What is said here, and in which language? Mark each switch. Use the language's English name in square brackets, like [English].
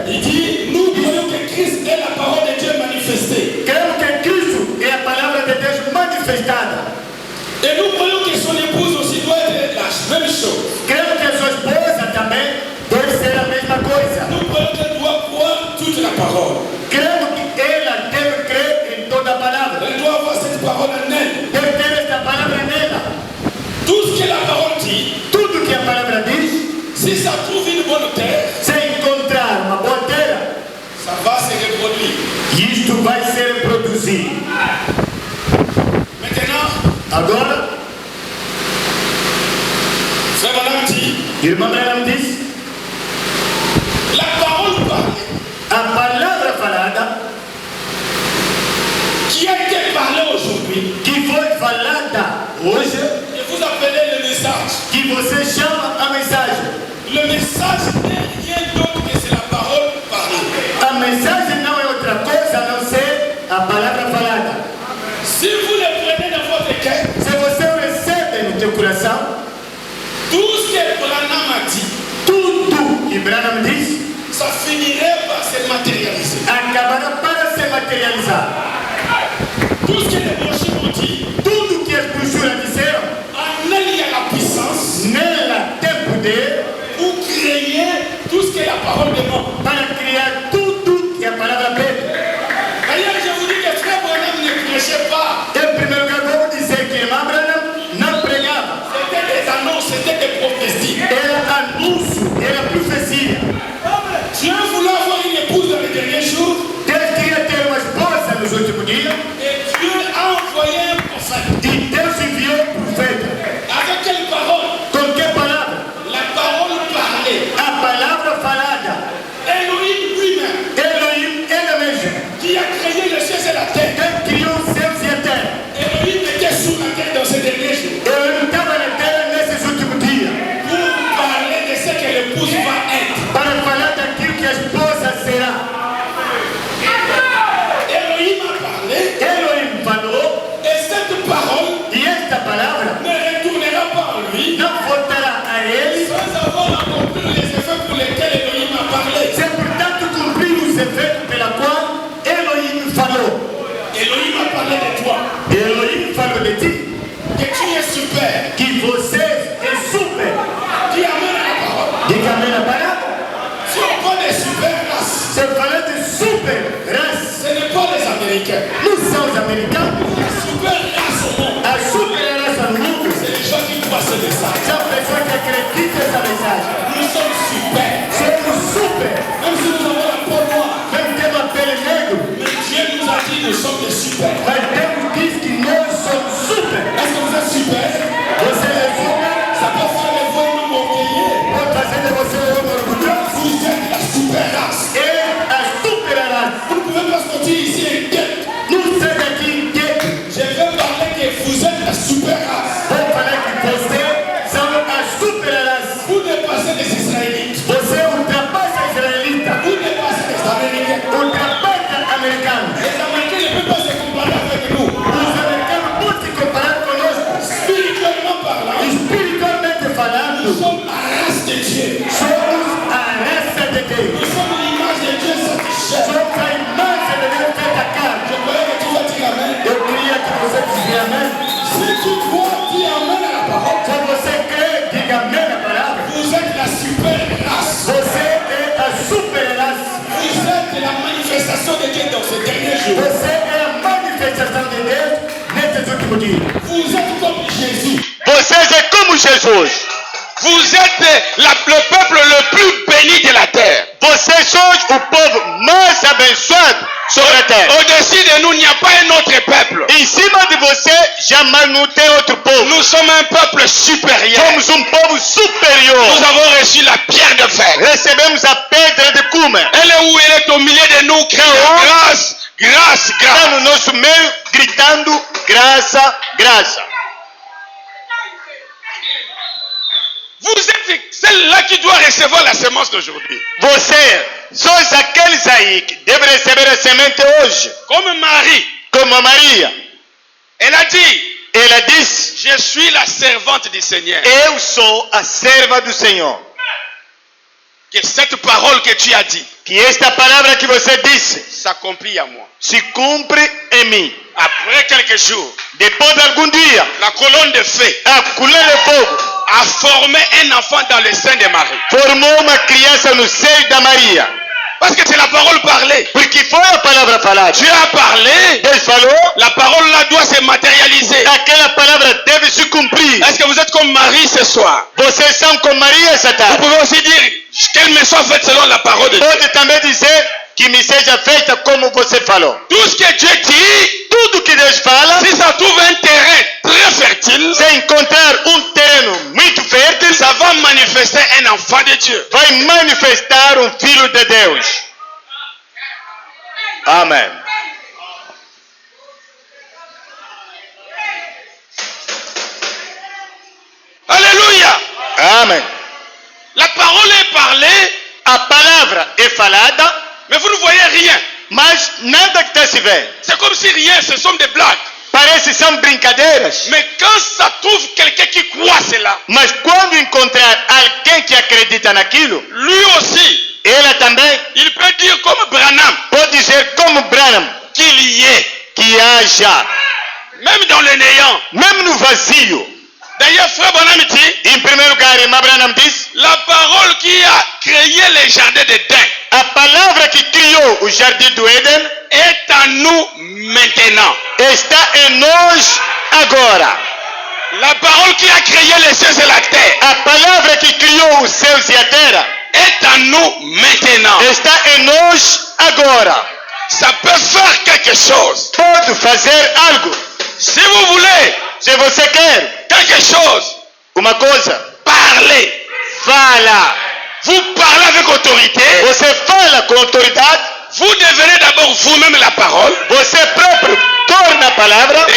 [French] il dit, nous croyons que Christ est la parole de Dieu manifestée. [Portuguese] cremos que Cristo é a palavra de Deus manifestada. [French] Et nous croyons que son épouse aussi doit être la même chose. [Portuguese] Cremos que a sua esposa também deve ser a mesma coisa. [French] Nous croyons qu'elle doit croire toute la parole. [Portuguese] Cremos que ela deve crer em toda a palavra. [French] Elle doit avoir cette parole en elle. [Portuguese] Deve ter esta palavra nela. [French] Tout ce que la parole dit, [Portuguese] Tudo que a palavra diz, [French] si ça trouve une bonne terre, [Portuguese] se encontrar uma boa terra, [French] ça va se reproduire. [Portuguese] isto vai ser produzido. [French] Maintenant, [Portuguese] Agora, [French] Frère Branham dit, [Portuguese] irmã Branham diz, [French] la parole parlée, [Portuguese] a palavra falada, [French] qui a été parlée aujourd'hui, [Portuguese] que foi falada hoje, [French] et vous appelez le message. [Portuguese] que você chama a mensagem. [French] Le message n'est rien d'autre que c'est la parole parlée. [Portuguese] A mensagem não é outra coisa a não ser a palavra falada. [French] Si vous le prenez dans votre cœur, [Portuguese] Se você o recebe no teu coração, [French] tout ce que Branham a dit, [Portuguese] tudo que Branham diz [French] ça finirait par se matérialiser. [Portuguese] acabará para se materializar. [French] Tout ce que les brochures ont dit, [Portuguese] Tudo que as brochuras disseram, [French] en elle il y a la puissance [Portuguese] nela tem poder [French] pour créer tout ce que la parole demande. [Portuguese] para criar tudo que a palavra pede. [French] D'ailleurs, je vous dis que Frère Branham ne prêchait pas. [Portuguese] Em primeiro lugar, vamos dizer que irmã Branham não pregava. [French] C'était des annonces, c'était des prophéties. [Portuguese] Era anúncio, era profecia. [French] Dieu voulait avoir une épouse dans les derniers jours [Portuguese] Deus queria ter uma esposa nos últimos dias [French] et Dieu a envoyé un prophète. [Portuguese] e Deus enviou um profeta. [French] Avec quelle parole? [Portuguese] Com que palavra? [French] La parole parlée. [Portuguese] A palavra falada. [French] Elohim lui-même, [Portuguese] Elohim, ele mesmo. [French] qui a créé le ciel et la terre. [Portuguese] Quem criou os céus e a terra. [French] Elohim était sous la terre dans ces derniers jours [Portuguese] Elohim estava na terra nesses últimos dias [French] pour parler de ce que l'épouse va être. [Portuguese] para falar daquilo que a esposa será. [French] Elohim a parlé [Portuguese] Elohim falou [French] et cette parole [Portuguese] e esta palavra [French] ne retournera pas en lui [Portuguese] não voltará a ele [French] sans avoir accompli les effets pour lesquels Elohim a parlé. [Portuguese] sem, portanto, cumprir os efeitos pela qual Elohim falou. [French] Elohim a parlé de toi, [Portuguese] Elohim falou de ti [French] que tu es super, [Portuguese] que você é super. [French] qui amène à la parole. [Portuguese] Diga amém a palavra. [French] Si on parle de super race, [Portuguese] Se falar de super raça, [French] ce n'est pas les Américains. [Portuguese] não são os americanos. [French] La super race au monde, [Portuguese] A super raça no mundo [French] c'est les gens qui croient ce message. [Portuguese] são pessoas que acreditam nessa mensagem. [French] Nous sommes super. [Portuguese] Somos super. [French] Même si nous avons la peau noire, [Portuguese] Mesmo tendo a pele negra, [French] mais Dieu nous a dit nous sommes des super. [Portuguese] mas Deus diz que nós somos super. [French] Est-ce que vous êtes super? [Portuguese] Você é super, [French] Ça peut faire de vous un homme orgueilleux. [Portuguese] pode fazer de você um homem orgulhoso. [French] Vous êtes la super race. [Portuguese] É a super raça. [French] Vous ne pouvez pas sortir ici et guette. [Portuguese] Não sai daqui inquieto. [French] Je vais parler que vous êtes la super race. [Portuguese] Vou falar que você são a super raça. [French] Vous dépassez les Israélites. [Portuguese] Você ultrapassa a israelita, [French] Vous dépassez les Américains. [Portuguese] ultrapassa americano. [French] Les Américains ne peuvent pas se comparer avec nous. [Portuguese] Os americanos podem se comparar conosco. [French] Spirituellement parlant, [Portuguese] Espiritualmente [French] nous [Portuguese] falando, [French] sommes la race de Dieu. [Portuguese] somos a raça de Deus. [French] Nous sommes l'image de Dieu satisfait. [Portuguese] Somos a imagem de Deus feita carne. [French] Je croyais que tu vas dire Amen. [Portuguese] Eu queria que você dissesse amém. [French] Si tu crois, dis Amen à la parole. [Portuguese] Se você crê, diga amém na palavra. [French] Vous êtes la super race. [Portuguese] Você é a super raça. [French] Vous êtes la manifestation de Dieu dans ces derniers jours. [Portuguese] Você é a manifestação de Deus nesses últimos dias. [French] Vous êtes comme Jésus. [Portuguese] Vocês é como Jesus. [French] Vous êtes le peuple le plus béni de la terre. [Portuguese] Vocês sois o povo mais abençoado sobre a terra. [French] Au-dessus de nous, il n'y a pas un autre peuple. [Portuguese] Em cima de você, jamais não tem outro povo. [French] Nous sommes un peuple supérieur. [Portuguese] Somos povo superior. [French] Nous avons reçu la pierre de fer. [Portuguese] Recebemos a pedra de cume. [French] Elle est où? Elle est au milieu de nous, criant grâce, grâce, [Portuguese] Está [French] grâce. [Portuguese] no nosso meio, gritando graça, graça. [French] Vous êtes celle-là qui doit recevoir la semence d'aujourd'hui. [Portuguese] Você sois aqueles aí que devem receber a semente hoje. [French] Comme Marie, [Portuguese] Como Maria. [French] elle a dit, [Portuguese] Ela disse: [French] je suis la servante du Seigneur. [Portuguese] eu sou a serva do Senhor. [French] Que cette parole que tu as dit [Portuguese] Que esta palavra que você disse [French] s'accomplit à moi. [Portuguese] se cumpre em mim. [French] Après quelques jours, [Portuguese] Depois de algum dia, [French] la colonne de feu [Portuguese] a coluna de fogo [French] a formé un enfant dans le sein de Marie. [Portuguese] formou uma criança no seio da Maria. [French] Parce que c'est la parole parlée. [Portuguese] Porque foi a palavra falada. [French] Dieu a parlé, [Portuguese] Deus falou, [French] la parole là doit se matérialiser. [Portuguese] aquela palavra deve se cumprir. [French] Est-ce que vous êtes comme Marie ce soir? [Portuguese] Vocês são como Maria essa [French] Vous [Portuguese] tarde. [French] pouvez aussi dire qu'elle me soit faite selon la parole de Dieu. [Portuguese] Pode também dizer que me seja feita como você falou. [French] Tout ce que Dieu dit, [Portuguese] Tudo que Deus fala, [French] si ça trouve un terrain très fertile, [Portuguese] se encontrar terreno muito fértil, [French] ça va manifester un enfant de Dieu. [Portuguese] vai manifestar filho de Deus. Amém. [French] Alléluia. [Portuguese] Amém. [French] La parole est parlée, [Portuguese] A palavra é falada, [French] mais vous ne voyez rien. [Portuguese] mas nada que está se vendo. [French] C'est comme si rien, ce sont des blagues. [Portuguese] Parece que são brincadeiras. [French] Mais quand ça trouve quelqu'un qui croit cela, [Portuguese] Mas quando encontrar alguém que acredita naquilo, [French] lui aussi, [Portuguese] ela também [French] il peut dire comme Branham, [Portuguese] pode dizer como Branham, [French] qu'il y est, [Portuguese] que haja, [French] même dans le néant. [Portuguese] mesmo no vazio. [French] D'ailleurs, frère Branham dit, [Portuguese] Em primeiro lugar, irmã Branham diz, [French] la parole qui a créé les jardins d'Éden [Portuguese] a palavra que criou o jardim do Éden [French] est en nous maintenant. [Portuguese] está em nós agora. [French] La parole qui a créé les cieux et la terre [Portuguese] A palavra que criou os céus e a terra [French] est en nous maintenant. [Portuguese] está em nós agora. [French] Ça peut faire quelque chose. [Portuguese] Pode fazer algo. [French] Si vous voulez [Portuguese] Se você quer [French] quelque chose, [Portuguese] uma coisa, [French] parlez. [Portuguese] fala. [French] Vous parlez avec autorité. [Portuguese] Você fala com autoridade. [French] Vous devenez d'abord vous-même la parole. [Portuguese] Você próprio torna a palavra.